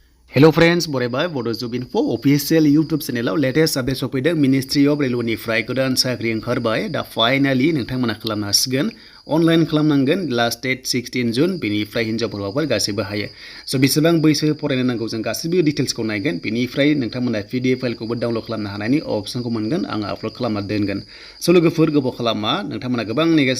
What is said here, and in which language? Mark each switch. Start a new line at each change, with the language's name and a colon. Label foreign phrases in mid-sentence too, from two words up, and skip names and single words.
English: Hello friends,
Bodo: बरायबाय Bodo Info
English: official YouTube channel latest update
Bodo: सफैदों Ministry of Railway निफ्राय गोदान साख्रि ओंखारबाय दा फाइनाली नोंथांमोना खालामनो हासिगोन अनलाइन खालामनांगोन
English: last date
Bodo: 16 जुन बेनिफ्राय हिनजावफोर गासैबो हायो स' बेसेबां बैसो फरायनो नांगौ जों गासैबो डिटेल्सखौ नायगोन बेनिफ्राय नोंथांमोना PDF फाइलखौबो डाउनलड खालामनो हानायनि अपसनखौ मोनगोन आं आपल'ड खालामना दोनगोन स' लोगोफोर गोबाव खालामा नोंथांमोना गोबां नेगासिनो